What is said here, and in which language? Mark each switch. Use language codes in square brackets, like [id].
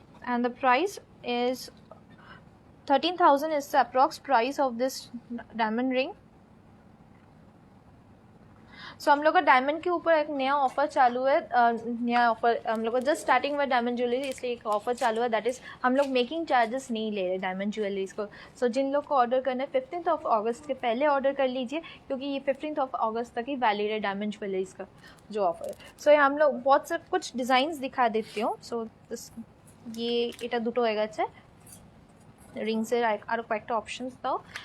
[en] And the price is 13,000 is the approx price of this diamond ring. [hi] सो हम लोग का diamond के ऊपर एक नया ऑफर चालू है, नया ऑफर हम लोग का जस्ट स्टार्टिंग में डायमंड ज्वेलरी, इसलिए एक ऑफर चालू है, [en] that is [hi] हम लोग मेकिंग चार्जेस नहीं ले रहे डायमंड ज्वेलरीज को. सो जिन लोग को ऑर्डर करना है 15 अगस्त के पहले ऑर्डर कर लीजिए, क्योंकि ये 15 अगस्त तक ही वैलिड है डायमंड ज्वेलरीज का जो ऑफर है. सो ये हम लोग बहुत से कुछ डिज़ाइंस दिखा देती हूँ. सो ये [bn] এটা দুটো হয়ে গেছে রিংসের, আরও কয়েকটা অপশনস দাও.